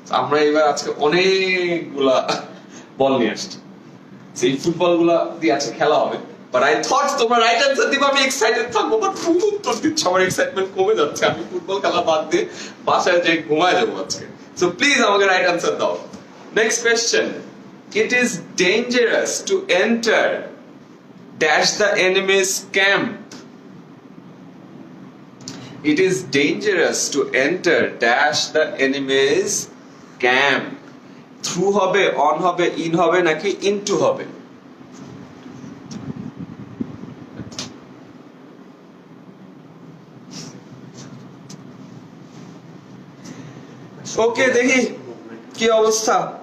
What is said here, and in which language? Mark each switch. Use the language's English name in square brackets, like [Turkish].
[Bangla] আমরা এবার আজকে অনেকগুলা বল নিয়ে আসছি, সেই ফুটবল গুলা দিয়ে আজকে খেলা হবে। [English] but I thought [Bangla] তোমরা রাইট অ্যান্সার দিবা, আমি এক্সাইটেড থাকবো, বাট ভুল উত্তর দিচ্ছ, আমার এক্সাইটমেন্ট কমে যাচ্ছে। আমি ফুটবল খেলা বাদ দিয়ে বাসায় যেয়ে ঘুমায় যাবো আজকে। [English] so please [Bangla] আমাকে [English] right answer [Bangla] দাও। [English] Next question. It is dangerous to enter dash the enemy's camp It is dangerous to enter dash the enemy's camp. [Bangla] Through হবে, on হবে, in হবে নাকি into হবে? ওকে, দেখি কি অবস্থা।